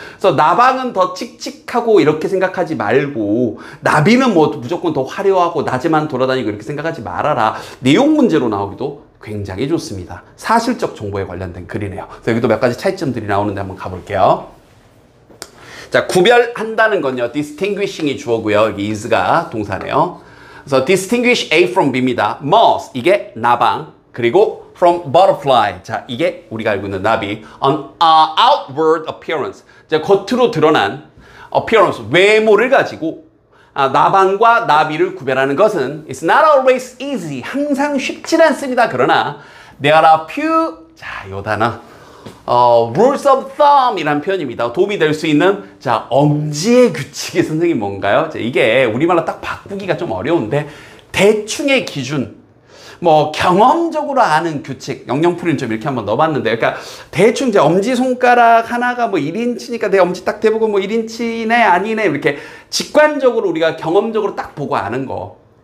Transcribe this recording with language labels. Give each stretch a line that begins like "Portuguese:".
Korean: 그래서 나방은 더 칙칙하고 이렇게 생각하지 말고, 나비는 뭐 무조건 더 화려하고 낮에만 돌아다니고 이렇게 생각하지 말아라. 내용 문제로 나오기도 굉장히 좋습니다. 사실적 정보에 관련된 글이네요. 그래서 여기도 몇 가지 차이점들이 나오는데 한번 가볼게요. 자, 구별한다는 건요, distinguishing이 주어고요. 여기 is가 동사네요. 그래서 distinguish A from B입니다. must, 이게 나방. 그리고
English: from butterfly.
Korean: 자, 이게 우리가 알고 있는 나비.
English: on outward appearance.
Korean: 자, 겉으로 드러난 appearance, 외모를 가지고 나방과 나비를 구별하는 것은
English: it's not always easy.
Korean: 항상 쉽진 않습니다. 그러나
English: there are a few,
Korean: 자, 요 단어. rules of thumb 이라는 표현입니다. 도움이 될 수 있는, 자, 엄지의 규칙이 선생님 뭔가요? 자, 이게 우리말로 딱 바꾸기가 좀 어려운데, 대충의 기준, 뭐, 경험적으로 아는 규칙, 영영풀이는 좀 이렇게 한번 넣어봤는데, 그러니까 대충 이제 엄지손가락 하나가 뭐 1인치니까 내 엄지 딱 대보고 뭐 1인치네, 아니네, 이렇게 직관적으로 우리가 경험적으로 딱 보고 아는 거.